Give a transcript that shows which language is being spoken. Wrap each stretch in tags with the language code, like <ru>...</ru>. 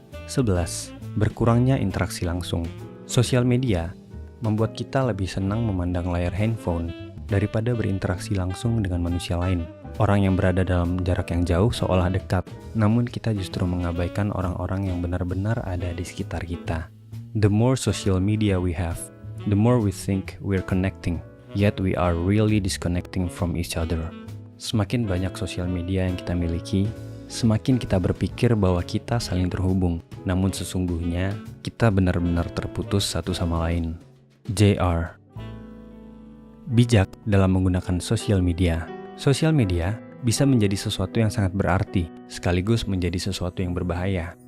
<id>11. Berkurangnya interaksi langsung. Sosial media membuat kita lebih senang memandang layar handphone daripada berinteraksi langsung dengan manusia lain. Orang yang berada dalam jarak yang jauh seolah dekat, namun kita justru mengabaikan orang-orang yang benar-benar ada di sekitar kita.</id> <en>The more social media we have, the more we think we're connecting, yet we are really disconnecting from each other.</en> <id>Semakin banyak sosial media yang kita miliki, semakin kita berpikir bahwa kita saling terhubung, namun sesungguhnya kita benar-benar terputus satu sama lain. JR. Bijak dalam menggunakan sosial media. Sosial media bisa menjadi sesuatu yang sangat berarti, sekaligus menjadi sesuatu yang berbahaya.</id>